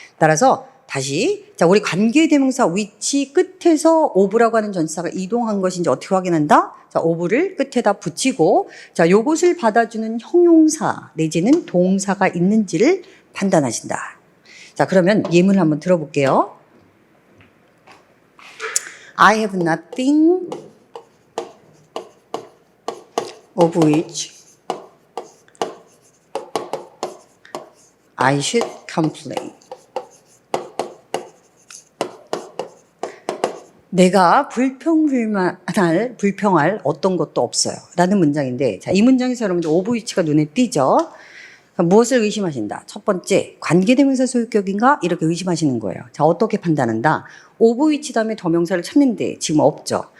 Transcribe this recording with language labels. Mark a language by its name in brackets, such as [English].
[Korean] 따라서 다시 자, 우리 관계대명사 위치 끝에서 of라고 하는 전치사가 이동한 것인지 어떻게 확인한다? 자, of를 끝에다 붙이고 자, 요것을 받아주는 형용사 내지는 동사가 있는지를 판단하신다. 자, 그러면 예문을 한번 들어볼게요. [English] I have nothing of which I should complain. [Korean] 내가 불평할 어떤 것도 없어요. 라는 문장인데, 자, 이 문장에서 여러분들 오브 위치가 눈에 띄죠? 무엇을 의심하신다? 첫 번째, 관계대명사 소유격인가? 이렇게 의심하시는 거예요. 자, 어떻게 판단한다? 오브 위치 다음에 더 명사를 찾는데 지금 없죠.